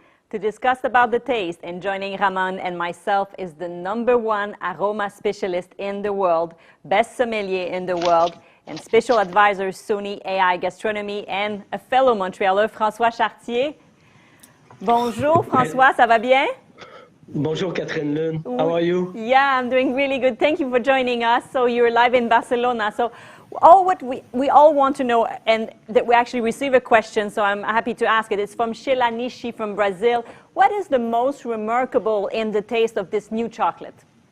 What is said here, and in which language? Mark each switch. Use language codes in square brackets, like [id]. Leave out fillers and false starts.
[en] To discuss about the taste, and joining Ramon and myself is the #1 aroma specialist in the world, best sommelier in the world, and special advisor Sony AI Gastronomy, and a fellow Montrealer, François Chartier. [fr] Bonjour François, ça va bien? Bonjour [en] Catherine Lune, how are you? Yeah, I'm doing really good. Thank you for joining us. So you're live in Barcelona. So what we all want to know, and that we actually receive a question, so I'm happy to ask it. It's from Sheila Nishi from Brazil. What is the most remarkable in the taste of this new chocolate?